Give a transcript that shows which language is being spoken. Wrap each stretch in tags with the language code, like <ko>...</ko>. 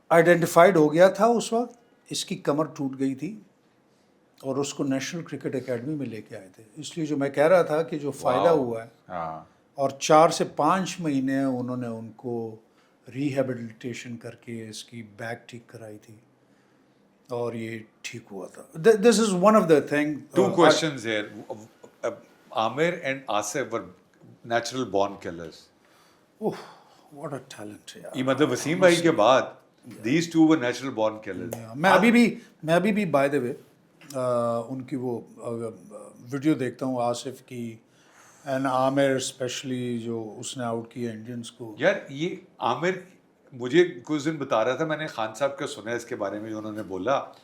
<ur>Identified ہو گیا تھا اس وقت, اس کی کمر ٹوٹ گئی تھی اور اس کو نیشنل کرکٹ اکیڈمی میں لے کے آئے تھے. اس لیے جو میں کہہ رہا تھا کہ جو فائدہ ہوا ہے, ہاں اور 4 سے 5 مہینے انہوں نے ان کو ریہیبلیٹیشن کر کے اس کی بیک ٹھیک کرائی تھی اور یہ ٹھیک ہوا تھا.</ur> <en>This is one of the thing. Two questions here. Amir and Asif were natural born killers. What a talent یار.</en> <ur>یہ مطلب وسیم بھائی کے بعد</ur> <en>these two were natural born killers.</en> <ur>میں ابھی بھی</ur> <en>by the way</en> <ur>ان کی وہ ویڈیو دیکھتا ہوں آصف کی اینڈ عامر اسپیشلی جو اس نے آؤٹ کیا انڈینس کو. یار یہ عامر مجھے کچھ دن بتا رہا تھا, میں نے خان صاحب کا سنا ہے اس کے بارے میں جو انہوں نے بولا.</ur>